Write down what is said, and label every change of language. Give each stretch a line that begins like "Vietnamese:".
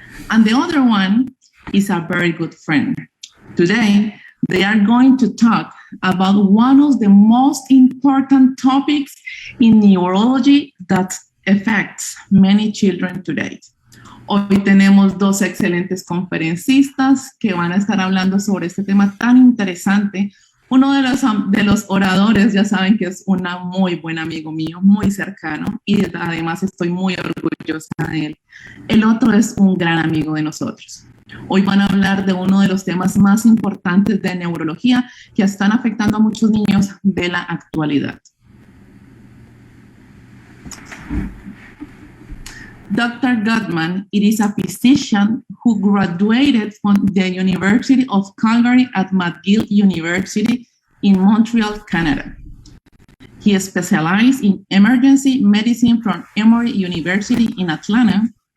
English: And the other one is a very good friend. Today, they are going to talk about one of the most important topics in neurology that affects many children today.
Spanish: Hoy tenemos dos excelentes conferencistas que van a estar hablando sobre este tema tan interesante. Uno de los oradores, ya saben que es un muy buen amigo mío, muy cercano, y además estoy muy orgullosa de él. El otro es un gran amigo de nosotros. Hoy van a hablar de uno de los temas más importantes de neurología que están afectando a muchos niños de la actualidad.
English: Dr. Gutman, it is a physician who graduated from the University of Calgary at McGill University in Montreal, Canada. He specialized in emergency medicine from Emory University in Atlanta.